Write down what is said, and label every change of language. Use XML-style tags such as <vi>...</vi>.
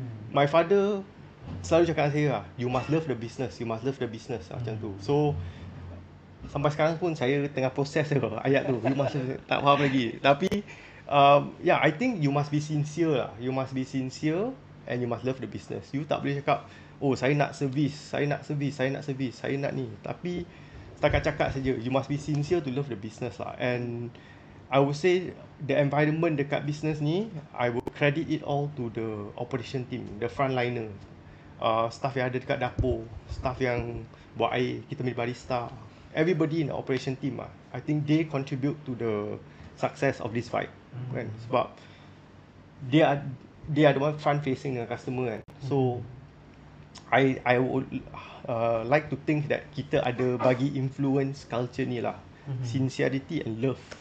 <en>My father</en> <ms>selalu cakap dengan saya lah,</ms> <en>you must love the business, you must love the business,</en> <ms>macam tu. So sampai sekarang pun saya tengah proses ayat tu,</ms> <en>you must</en> <ms>tak faham lagi.</ms> <en>Tapi yeah, I think you must be sincere lah. You must be sincere and you must love the business.</en> <ms>You tak boleh cakap, oh saya nak service, saya nak ni. Tapi setakat cakap saja.</ms> <en>You must be sincere to love the business lah. And I would say the environment</en> <ms>dekat business ni,</ms> <en>I would credit it all to the operation team, the frontliner.</en> <ms>Staff yang ada dekat dapur, staff yang buat air, kita punya barista.</ms> <en>Everybody in the operation team lah, I think they contribute to the success of this fight kan. Sebab they are the one front facing</en> <ms>dengan customer kan.</ms> <en>So I would like to think that</en> <ms>kita ada bagi influence culture ni lah,</ms> <en>sincerity and love.</en>